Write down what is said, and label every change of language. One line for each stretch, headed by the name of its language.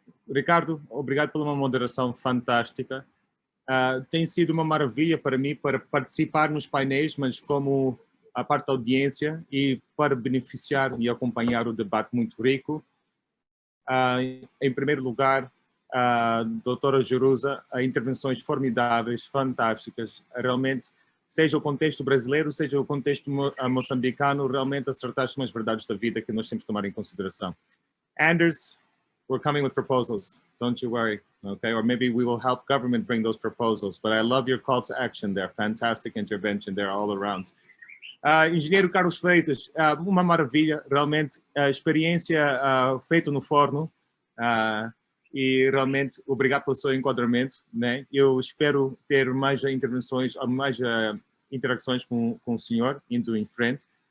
Portuguese: Ricardo, obrigado pela uma moderação fantástica. Tem sido uma maravilha para mim para participar nos painéis, mas como a parte da audiência e para beneficiar e acompanhar o debate muito rico. Em primeiro lugar, doutora Jerusa, intervenções formidáveis, fantásticas, realmente, seja o contexto brasileiro, seja o contexto moçambicano, realmente acertaste umas verdades da vida que nós temos que tomar em consideração.
English: Anders, we're coming with proposals, don't you worry, okay? Or maybe we will help government bring those proposals, but I love your call to action there, fantastic intervention there all around.
Portuguese: Engenheiro Carlos Freitas, uma maravilha, realmente, a experiência feita no forno, e realmente obrigado pelo seu enquadramento, né? Eu espero ter mais intervenções, mais interações com o senhor indo em frente.